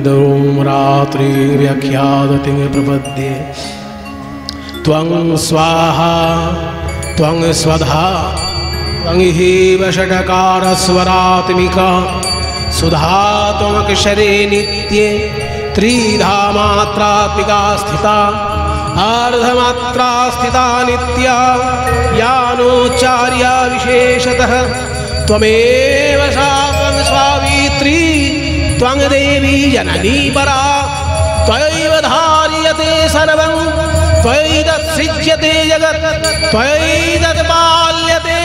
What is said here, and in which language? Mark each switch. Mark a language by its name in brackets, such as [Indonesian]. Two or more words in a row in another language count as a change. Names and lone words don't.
[Sanskrit] রাত্রি ব্যাখ্যাদতি প্রপদ্যে ত্বং স্বাহা ত্বং স্বধা ত্বং হেব ষটকার স্বরাত্মিকা সুধা ত্বমক্ষরে নিত্যে ত্রিধা মাত্রাত্মিকা স্থিতা अर्धमात्रा स्थिता नित्या यानोच्चार्या विशेषतः त्वमेव सावित्री त्वं देवी जननी परा त्वयैव धार्यते सर्वं त्वयैतत्सृज्यते जगत् त्वयैतत्पाल्यते